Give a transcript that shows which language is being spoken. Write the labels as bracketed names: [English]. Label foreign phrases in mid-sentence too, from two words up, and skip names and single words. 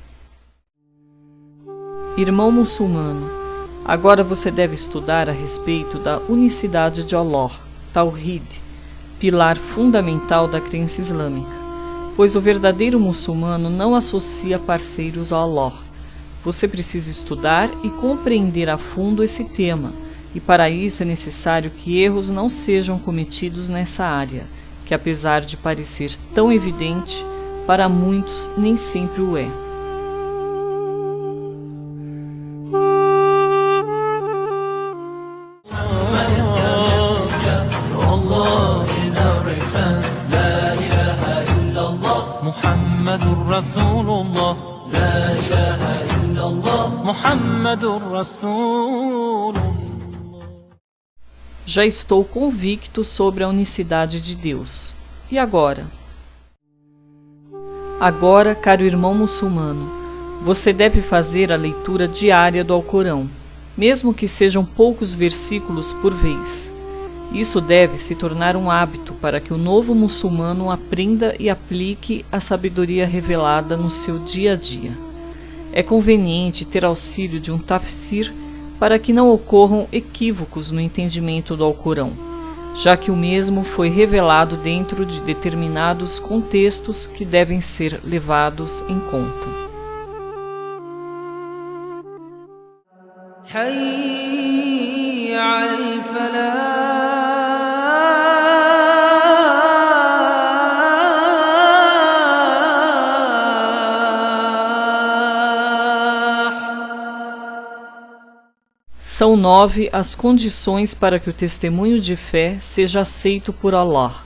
[Portuguese] Irmão muçulmano, agora você deve estudar a respeito da unicidade de Allah, Tawhid, pilar fundamental da crença islâmica, pois o verdadeiro muçulmano não associa parceiros a Allah. Você precisa estudar e compreender a fundo esse tema, e para isso é necessário que erros não sejam cometidos nessa área, que apesar de parecer tão evidente, para muitos nem sempre o é. [Arabic] محمد رسول الله، لا إله إلا الله، محمد رسول الله. [Portuguese] Já estou convicto sobre a unicidade de Deus. E agora? Agora, caro irmão muçulmano, você deve fazer a leitura diária do Alcorão, mesmo que sejam poucos versículos por vez. Isso deve se tornar um hábito para que o novo muçulmano aprenda e aplique a sabedoria revelada no seu dia a dia. É conveniente ter auxílio de um tafsir para que não ocorram equívocos no entendimento do Alcorão, já que o mesmo foi revelado dentro de determinados contextos que devem ser levados em conta. [Arabic] حي على الفلاح. [Portuguese] São 9 as condições para que o testemunho de fé seja aceito por Allah.